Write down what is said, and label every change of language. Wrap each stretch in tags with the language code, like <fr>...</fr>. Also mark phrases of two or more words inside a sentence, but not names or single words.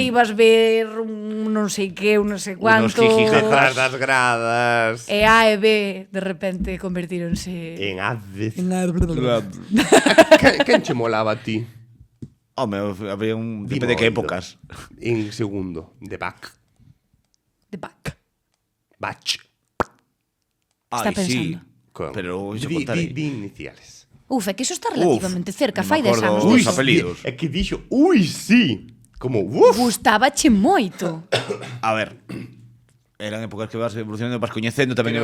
<gl>que ibas ver un non sei que, un non sei cuánto. Detrás das gradas. E A e B de repente convertíronse En Aves. en A. Quen che molaba a ti? Home, había un... Depende de que épocas. En segundo, de Bach.</gl> <en>The back.</en> <gl>Bach. Está Ai, sí. pensando. Pero iso Di contarei. iniciales. Uf, é que iso está relativamente cerca, non fai me 10 acordo anos. os diso. apelidos. É que dixo, ui, sí. Como, uf. Gustabache moito. A ver, eran épocas que vas evolucionando, vas coñecendo, tamén</gl>